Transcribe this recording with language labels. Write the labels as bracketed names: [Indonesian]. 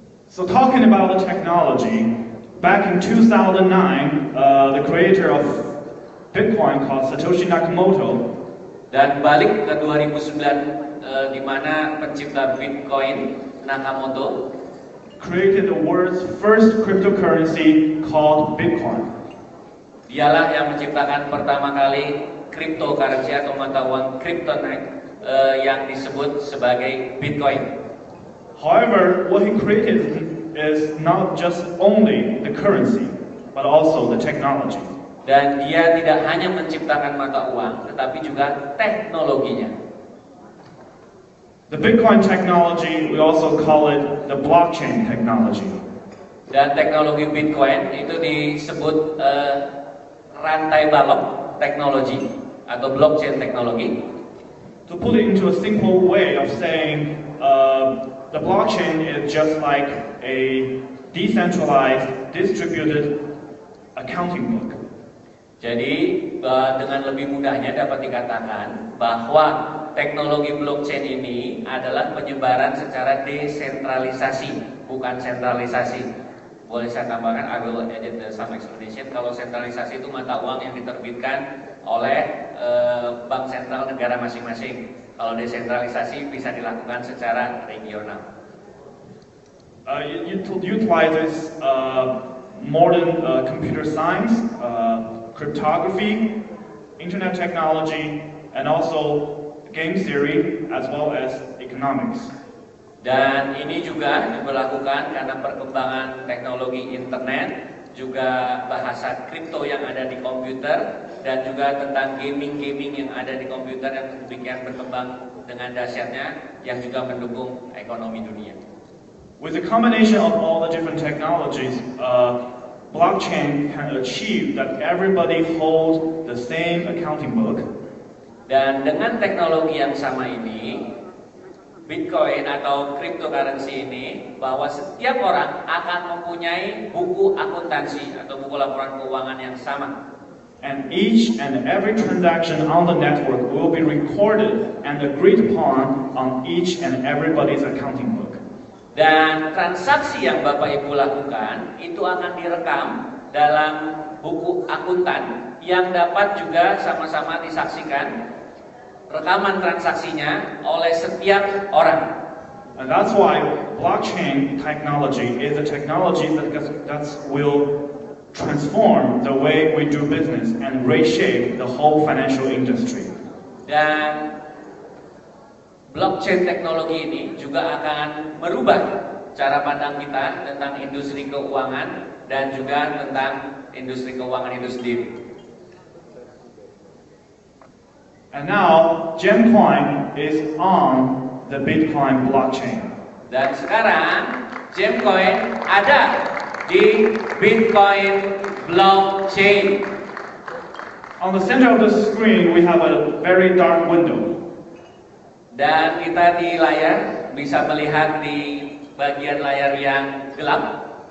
[English] So talking about the technology, back in 2009, the creator of Bitcoin called Satoshi Nakamoto. [Indonesian] Dan balik ke 2009 di mana pencipta Bitcoin Nakamoto [English] created the world's first cryptocurrency called Bitcoin. [Indonesian] Dialah yang menciptakan pertama kali cryptocurrency atau mata uang kryptonite yang disebut sebagai Bitcoin. [English] However, what he created is not just only the currency, but also the technology. [Indonesian] Dan dia tidak hanya menciptakan mata uang, tetapi juga teknologinya. [English] The Bitcoin technology, we also call it the blockchain technology. [Indonesian] Dan teknologi Bitcoin itu disebut rantai balok teknologi atau blockchain teknologi. [English] To put it into a simple way of saying, the blockchain is just like a decentralized, distributed accounting book. [Indonesian] Jadi dengan lebih mudahnya dapat dikatakan bahwa teknologi blockchain ini adalah penyebaran secara desentralisasi, bukan sentralisasi. Boleh saya tambahkan, [English] I will edit some explanation. [Indonesian] Kalau sentralisasi itu mata uang yang diterbitkan oleh bank sentral negara masing-masing. Kalau desentralisasi bisa dilakukan secara regional. [English] It utilizes modern computer science, cryptography, internet technology, and also game theory, as well as economics. [Indonesian] Dan ini juga diberlakukan karena perkembangan teknologi internet, juga bahasa kripto yang ada di komputer, dan juga tentang gaming yang ada di komputer yang demikian berkembang dengan dahsyatnya, yang juga mendukung ekonomi dunia. [English] With the combination of all the different technologies, blockchain can achieve that everybody holds the same accounting book. [Indonesian] Dan dengan teknologi yang sama ini, Bitcoin atau cryptocurrency ini, bahwa setiap orang akan mempunyai buku akuntansi atau buku laporan keuangan yang sama. [English] And each and every transaction on the network will be recorded and agreed upon on each and everybody's accounting book. [Indonesian] Dan transaksi yang Bapak Ibu lakukan itu akan direkam dalam buku akuntan yang dapat juga sama-sama disaksikan rekaman transaksinya oleh setiap orang. [English] And that's why blockchain technology is a technology that will transform the way we do business and reshape the whole financial industry. [Indonesian] Dan blockchain teknologi ini juga akan merubah cara pandang kita tentang industri keuangan dan juga tentang industri keuangan itu sendiri. [English] And now GemCoin is on the Bitcoin blockchain. [Indonesian] Dan sekarang GemCoin ada di Bitcoin blockchain. [English] On the center of the screen we have a very dark window. [Indonesian] Dan kita di layar bisa melihat di bagian layar yang gelap.